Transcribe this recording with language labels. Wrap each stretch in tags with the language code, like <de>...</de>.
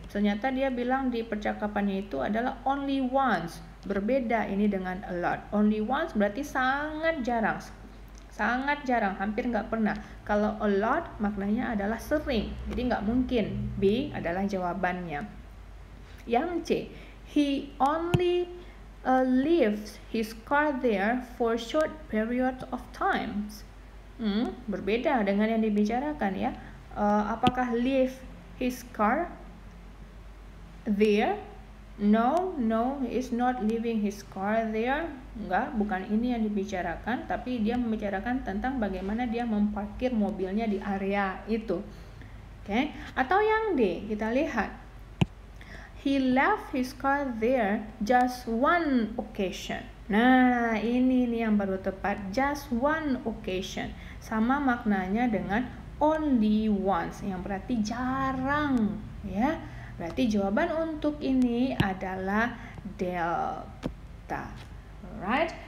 <id>Ternyata dia bilang di percakapannya itu adalah only once. Berbeda ini dengan a lot.</id> <en>Only once</en> <id>berarti sangat jarang. Sangat jarang, hampir nggak pernah. Kalau a lot maknanya adalah sering, jadi nggak mungkin. B adalah jawabannya. Yang C,</id> <en>he only leaves his car there for short period of times.</en> <id>Berbeda dengan yang dibicarakan ya. Apakah</id> <en>leave his car there? No, he is not leaving his car there.</en> <id>Enggak, bukan ini yang dibicarakan, tapi dia membicarakan tentang bagaimana dia memparkir mobilnya di area itu. Oke, atau yang D, kita lihat.</id> <en>He left his car there just one occasion.</en> <id>Nah, ini nih yang baru tepat.</id> <en>Just one occasion.</en> <id>Sama maknanya dengan</id> <en>only once,</en> <id>yang berarti jarang, ya. Berarti jawaban untuk ini adalah delta.</id> <en>Alright.</en>